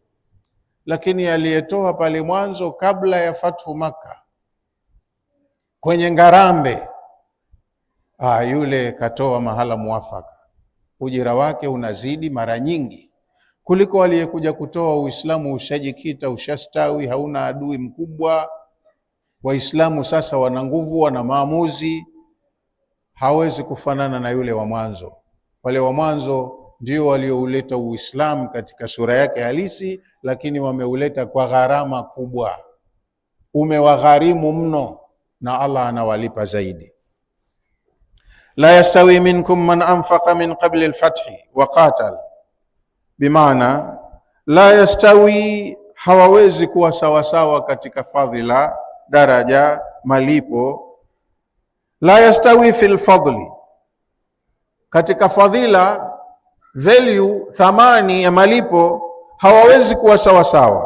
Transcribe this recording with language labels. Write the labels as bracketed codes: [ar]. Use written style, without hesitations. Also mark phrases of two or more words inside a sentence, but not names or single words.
[sw] Lakini aliyetoa pale mwanzo kabla ya fathu Makkah kwenye ngarambe, yule katoa mahala muafaka, ujira wake unazidi mara nyingi kuliko aliyekuja kutoa Uislamu ushajikita, ushastawi, hauna adui mkubwa, Waislamu sasa wana nguvu, wana maamuzi, hawezi kufanana na yule wa mwanzo. Wale wa mwanzo ndio waliouleta Uislamu katika sura yake halisi, lakini wameuleta kwa gharama kubwa, umewagharimu mno, na Allah anawalipa zaidi. [ar] لا يستوي منكم من أنفق من قبل الفتح وقاتل, [sw] bimaana [ar] لا يستوي, [sw] hawawezi kuwa sawasawa katika fadhila, daraja, malipo. [ar] لا يستوي في الفضل, [sw] katika fadhila, value, thamani ya malipo, hawawezi kuwa sawasawa.